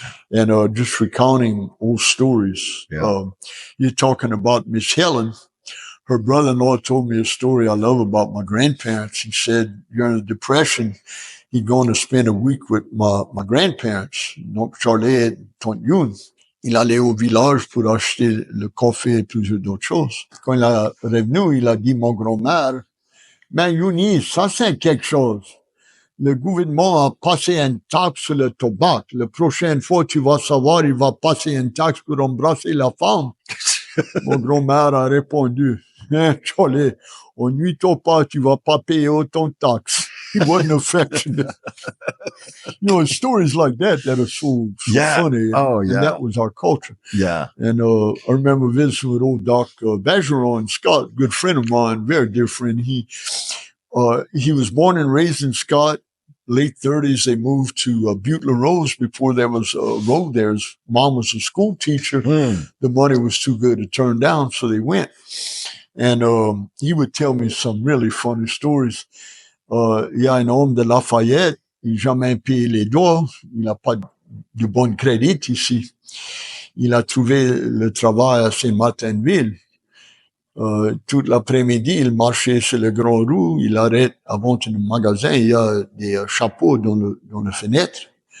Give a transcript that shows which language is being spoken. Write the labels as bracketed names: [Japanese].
[English] And just recounting old stories. Yeah. You're talking about Miss Helen. Her brother-in-law told me a story I love about my grandparents. He said during the Depression, he'd gone to spend a week with my grandparents, [French] donc Charlie et Tante Youn. Il allait au village pour acheter le café et plusieurs d'autres choses. Quand il est revenu, il a dit, mon grand-mère, mais Youni, ça c'est quelque chose. Le gouvernement a passé une taxe sur le tabac. La prochaine fois, tu vas savoir, il va passer une taxe pour embrasser la femme. Mon grand-mère a répondu, Charlie, on nuit pas, tu vas pas payer autant de taxes. [English] He wasn't affectionate. Stories like that are so funny. And that was our culture. Yeah. And I remember visiting with old Doc Bergeron in Scott, good friend of mine, very dear friend. He He was born and raised in Scott. Late 30s, they moved to Butte La Rose before there was a road there. His mom was a school teacher. The money was too good to turn down, so they went. And he would tell me some really funny stories. [French] Il y a un homme de Lafayette, il n'a jamais payé les doigts, il n'a pas de bon crédit ici. Il a trouvé le travail à Saint-Martinville. Toute l'après-midi, il marchait sur le Grand Rue, il arrête avant un magasin, il y a des chapeaux dans la fenêtre.